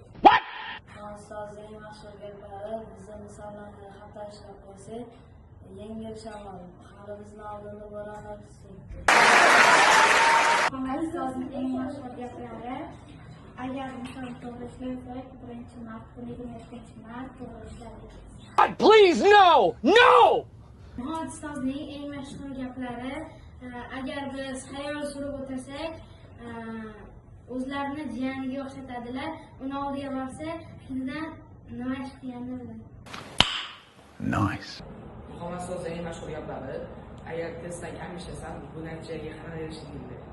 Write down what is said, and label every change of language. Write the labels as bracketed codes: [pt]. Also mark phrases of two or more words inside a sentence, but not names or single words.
[uz] Muhammad ustozining eng mashhur gaplari, biz misollarni xato ishlab qo'ysak, yengil shamol hali bizni oldinda bo'ronlar kutib. Muhammad ustozining eng mashhur gaplari, agar inson to'g'ri ishlasak, birinchi mart, 22-mart to'g'ri ishlaydi. [en] God, please, no! No! [uz] Muhammad ustozining eng mashhur gaplari, agar biz xayol surib o'tirsak, o'zlarini jiyaniga o'xshatadilar, uni oldiga borsa, shundan nima ish qilganini biladi. Nice. Muhammad ustozining eng mashhur gaplari, agar testdan kam ishlasam, bu natijaga qanday erishishingni.